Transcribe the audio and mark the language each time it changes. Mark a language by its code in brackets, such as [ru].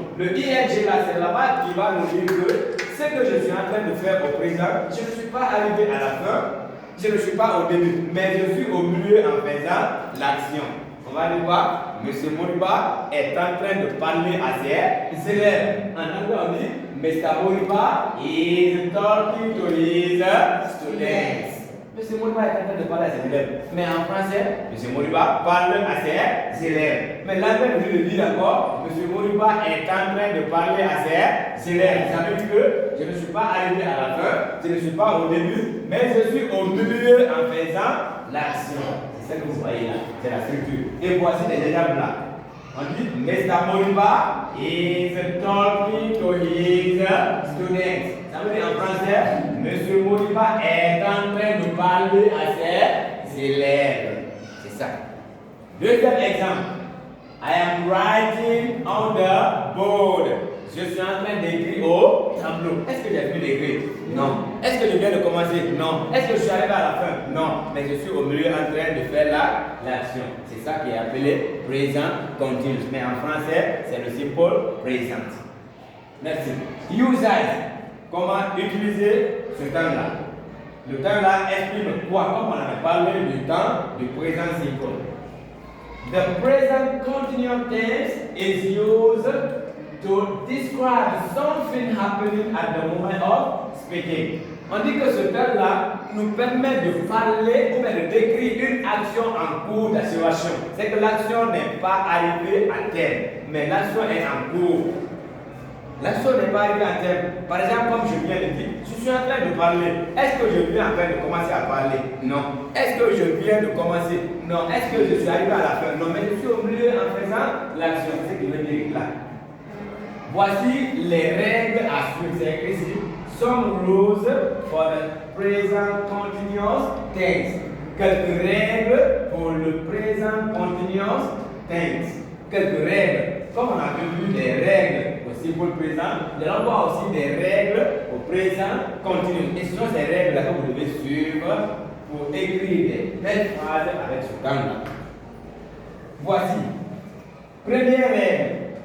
[fr] Le ing là, c'est là-bas qui va nous dire que ce que je suis en train de faire au présent, je ne suis pas arrivé à la fin, je ne suis pas au début, mais je suis au milieu en faisant l'action. On va aller voir, M. Moriba est en train de parler à ses élèves. En anglais, on dit Mr. [en] Moriba is talking to his students. [fr] M. Moriba est en train de parler à ses élèves. Mais en français, M. Moriba parle à ses élèves. Mais l'anglais nous dit de dire encore, M. Moriba est en train de parler à ses élèves. Ça veut dire que je ne suis pas arrivé à la fin, je ne suis pas au début, mais je suis au milieu en faisant l'action. C'est ce que vous voyez là, c'est la structure. Et voici les exemples là. On dit Mr. [en] Moriba is talking to his students. [fr] Ça veut dire en français, M. Moriba est en train de parler à ses élèves. C'est ça. Deuxième exemple. [en] I am writing on the board. [fr] Je suis en train d'écrire au tableau. Est-ce que j'ai fini d'écrire? Non. Est-ce que je viens de commencer? Non. Est-ce que je suis arrivé à la fin? Non. Mais je suis au milieu en train de faire l'action. C'est ça qui est appelé présent continu. Mais en français, c'est le simple présent. Merci. Usage. Comment utiliser ce temps-là? Le temps-là exprime quoi? Comme on avait parlé du temps du présent simple. [en] The present continuous tense is used to describe something happening at the moment of speaking. [fr] On dit que ce terme-là nous permet de parler ou bien de décrire une action en cours d'assuration. C'est que l'action n'est pas arrivée à terme, mais l'action est en cours. L'action n'est pas arrivée à terme. Par exemple, comme je viens de dire, je suis en train de parler. Est-ce que je viens en train de commencer à parler? Non. Est-ce que je viens de commencer? Non. Est-ce que je suis arrivé à la fin? Non, mais je suis au milieu en faisant l'action. C'est ce qui veut dire là. Voici les règles à suivre. C'est écrit ici. [en] Some rules for the present continuous tense. [fr] Quelques règles pour le présent continuous tense. Quelques règles. Comme on a vu des règles au simple présent, nous allons voir aussi des règles au présent continu. Et ce sont ces règles-là que vous devez suivre pour écrire des belles phrases avec ce temps-là. Voici. Première règle.